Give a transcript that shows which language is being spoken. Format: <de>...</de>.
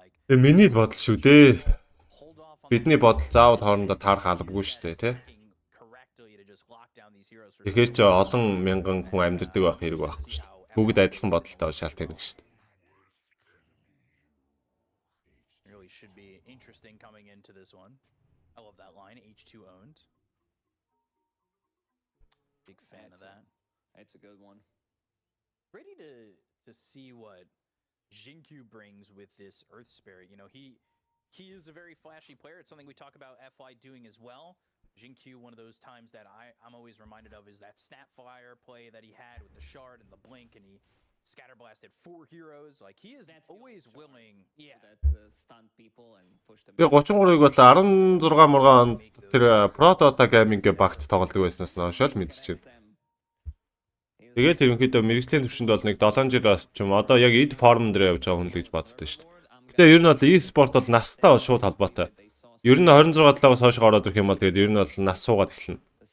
<mn>Миний бодол шүү дээ. Бидний бодол заавал хоорондоо таарах албагүй шүү дээ, тий? Тэгэхээр ч олон мянган хүн амьдардаг байх хэрэг байхгүй шүү дээ. Бүгд адилхан бодолтой шалтгаан нэг шүү дээ.</mn> <en>really should be interesting coming into this one. I love that line. H2 owned. Big fan of that. It's a good one. Ready to see what Jinku brings with this Earth Spirit. You know, he he is a very flashy player. It's something we talk about FY doing as well. Jinkyu, one of those times that I'm always reminded of is that Snapfire play that he had with the shard and the blink, and he scatterblasted 4 heroes. Like he is always willing. Yeah. Stun people and push them.</en> <mn>Би 33-ыг бол 16 мургаан онд тэр Protoта Gaming-гээ багт тоглодог байснаас нь хойш л мэдчихэв. Тэгээд ерөнхийдөө мэрэгжлийн төвшөнд бол нэг 7 жил ч юм одоо яг ид форм дээр явж байгаа хүн л гэж боддоо шүү дээ. Гэтэ ер нь бол e-sport бол настай шууд холбоотой. Ер нь 26 талаас хойш ороод ирэх юм бол тэгээд ер нь бол нас суугаад эхэлнэ.</mn>